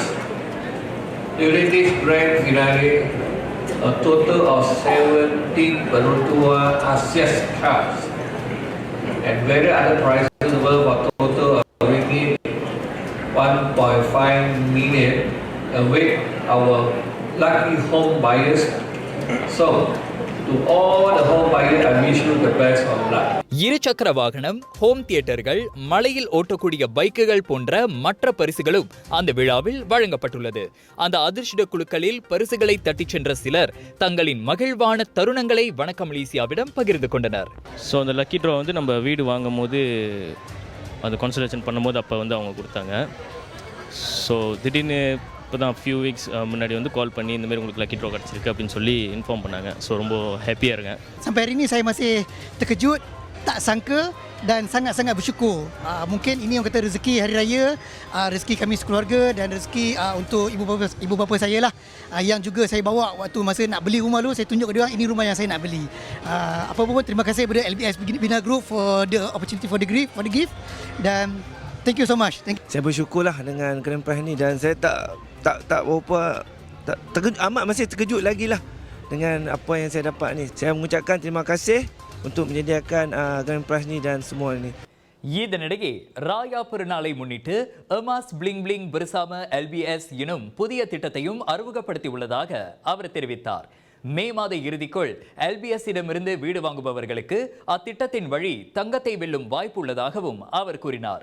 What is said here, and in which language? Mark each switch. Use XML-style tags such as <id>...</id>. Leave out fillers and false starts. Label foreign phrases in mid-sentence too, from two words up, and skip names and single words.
<en>During this grand finale, a total of 17 Perutua Asias Cups and various other prizes worth a total of 1.5 million await our lucky home buyers. So, to all the home buyers, I wish you the best of luck.</en> <ta>இருசக்கர வாகனம், ஹோம் தியேட்டர்கள், மலையில் ஓட்டக்கூடிய பைக்குகள் போன்ற மற்ற பரிசுகளும் அந்த விழாவில் வழங்கப்பட்டுள்ளது. அந்த அதிர்ஷ்ட குழுக்களில் பரிசுகளை தட்டிச் சென்ற சிலர் தங்களின் மகிழ்வான தருணங்களை வணக்கம் மலேசியாவிடம் பகிர்ந்து கொண்டனர். ஸோ அந்த</ta> <en>lucky draw</en> <ta>நம்ம வீடு வாங்கும் போது அந்த கான்சல்டேஷன் பண்ணும்போது அப்போ அவங்க கொடுத்தாங்க. ஸோ திடீர்னு இப்போ தான்</ta> <en>few weeks</en> <ta>முன்னாடி கால் பண்ணி இந்தமாதிரி உங்களுக்கு</ta> <en>lucky draw</en> <ta>கிடச்சிருக்கு அப்படின்னு சொல்லி இன்ஃபார்ம் பண்ணாங்க. ஸோ ரொம்ப ஹாப்பியாக இருக்கேன்.</ta> <ms>Sampai hari ini saya masih terkejut, tak sangka dan sangat-sangat bersyukur. Mungkin ini orang kata rezeki hari raya, rezeki kami sekeluarga dan rezeki untuk ibu bapa saya lah, yang juga saya bawa waktu masa nak beli rumah tu. Saya tunjuk ke dia orang ini rumah yang saya nak beli. Apa pun terima kasih kepada LBS Bina Group</ms> <en>for the opportunity for the gift</en> <ms>dan</ms> <en>thank you so much.</en> <ms>Saya bersyukurlah dengan</ms> <en>grand prize</en> <ms>ni dan saya tak berapa terkejut, masih terkejut lagi lah dengan apa yang saya dapat ni. Saya mengucapkan terima kasih untuk menyediakan</ms> <en>grand prize</en> <ms>ni dan semua ni.</ms> <ta>இதனிடையே ராயா பெருநாளை முன்னிட்டு எமாஸ் பிளிங் பிளிங் பெருசாம எல்பிஎஸ் எனும் புதிய திட்டத்தையும் அறிமுகப்படுத்தி உள்ளதாக அவர் தெரிவித்தார். மே மாத இறுதிக்குள் எல்பிஎஸ் இடமிருந்து வீடு வாங்குபவர்களுக்கு அத்திட்டத்தின் வழி தங்கத்தை வெல்லும் வாய்ப்பு உள்ளதாகவும் அவர் கூறினார்.</ta>